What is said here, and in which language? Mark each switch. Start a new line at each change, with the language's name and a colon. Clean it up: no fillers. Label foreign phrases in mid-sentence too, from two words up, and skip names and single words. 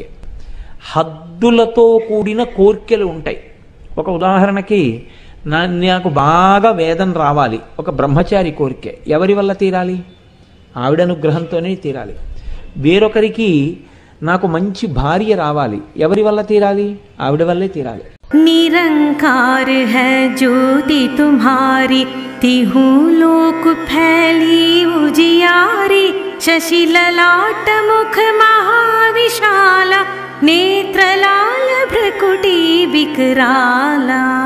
Telugu: హద్దులతో కూడిన కోరికలు ఉంటాయి. ఒక ఉదాహరణకి, నాకు బాగా వేదం రావాలి, ఒక బ్రహ్మచారి కోరిక. ఎవరి వల్ల తీరాలి? ఆవిడ అనుగ్రహంతోనే తీరాలి. వేరొకరికి నాకు మంచి భార్య రావాలి, ఎవరి వల్ల తీరాలి? ఆవిడ వల్లే తీరాలి.
Hindi: निरंकार है ज्योति तुम्हारी, तिहु लोक फैली उजियारी, शशि ललाट मुख महाविशाला, नेत्र लाल भ्रकुटी विकराला,